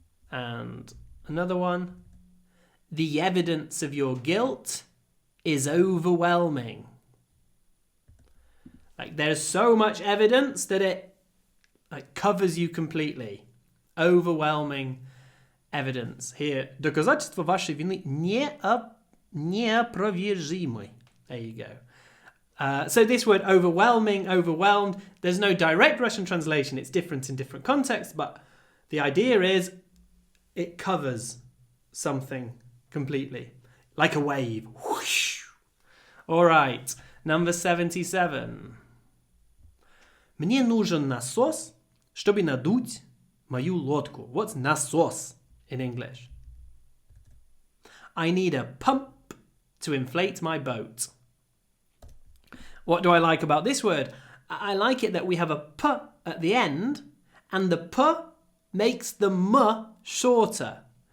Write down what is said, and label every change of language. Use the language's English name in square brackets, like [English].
[English] And another one. The evidence of your guilt is overwhelming. There's so much evidence that it covers you completely. Overwhelming evidence. [Russian] Here, доказательства вашей вины неопровержимы. [English] There you go. So this word overwhelming, overwhelmed, there's no direct Russian translation. It's different in different contexts, but the idea is it covers something completely. Like a wave. Whoosh. All right, number 77. [Russian] Мне нужен насос, чтобы надуть мою лодку. [English] What's насос in English? I need a pump to inflate my boat. What do I like about this word? I like it that we have a p at the end, and the p makes the m shorter.